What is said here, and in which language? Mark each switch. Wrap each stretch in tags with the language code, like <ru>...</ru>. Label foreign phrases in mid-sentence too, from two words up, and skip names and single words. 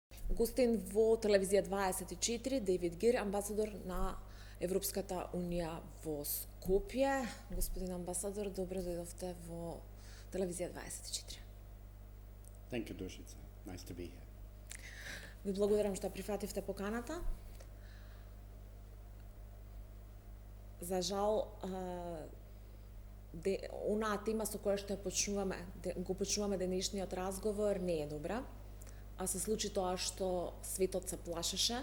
<mk>Гостин во телевизија 24, Дейвид Гир, амбасадор на Европската унија во Скопје. Господин амбасадор, добро дојдовте во телевизија 24.</mk> <en>Thank you, Душица. Nice to be here.</en> <mk>Ви благодарам што прифативте поканата. За жал, онаа тема со која што го почнуваме денешниот разговор не е добра, а се случи тоа што светот се плашеше.</mk>